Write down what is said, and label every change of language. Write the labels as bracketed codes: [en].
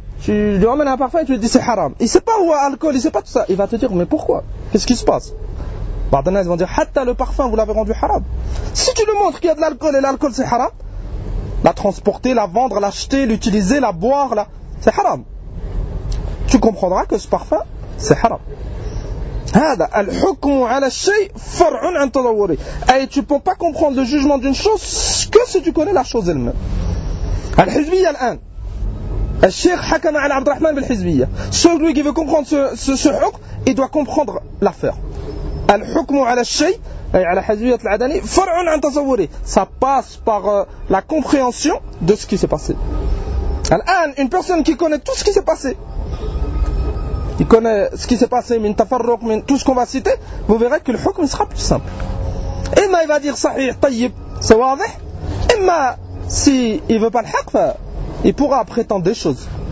[fr] Tu lui emmènes un parfum et tu lui dis c'est haram. Il ne sait pas où est l'alcool, il ne sait pas tout ça. Il va te dire mais pourquoi? Qu'est-ce qui se passe? Bardana, ils vont dire hatta le parfum vous l'avez rendu haram. Si tu lui montres qu'il y a de l'alcool et l'alcool c'est haram, la transporter, la vendre, l'acheter, l'utiliser, la boire, là, c'est haram. Tu comprendras que ce parfum c'est haram. [ar] هذا الحكم على الشيء فرع عن تصوره. [fr] أي tu peux pas comprendre le jugement d'une chose que si tu connais la chose elle-même. [ar] الحزبية الآن الشيخ حكم على عبد الرحمن بالحزبية. [fr] Celui qui veut comprendre ce حكم il doit comprendre l'affaire. [ar] الحكم على الشيء أي على حزبية العدني فرع عن تصوره. [fr] Ça passe par la compréhension de ce qui s'est passé. الآن une personne qui connaît tout ce qui s'est passé, il connaît ce qui s'est passé, [ar] min tafarruq, [fr] min tout ce qu'on va citer, vous verrez que le hukm sera plus simple. Emma il va dire [ar] sahih, tayyib, [fr] c'est wadih. Emma, s'il ne veut pas le haqf, il pourra prétendre des choses.